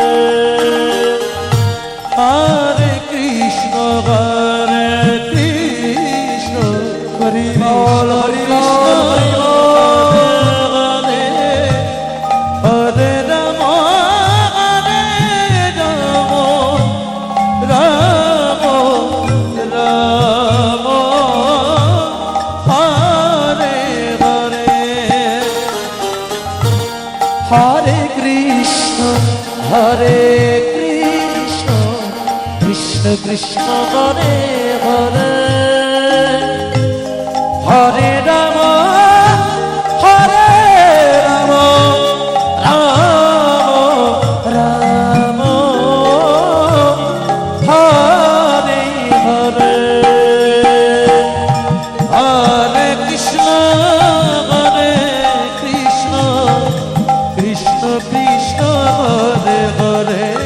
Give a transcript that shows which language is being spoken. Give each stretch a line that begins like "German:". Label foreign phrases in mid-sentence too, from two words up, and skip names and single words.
Sanskrit: হরে কৃষ্ণ
Bangla: হরি বল হরি বল
Sanskrit: হরে রাম রাম রাম হরে হরে হরে কৃষ্ণ কৃষ্ণ কৃষ্ণ হরে হরে হরে রাম রাম হরে হরে হরে কৃষ্ণ কৃষ্ণ কৃষ্ণ হরে হরে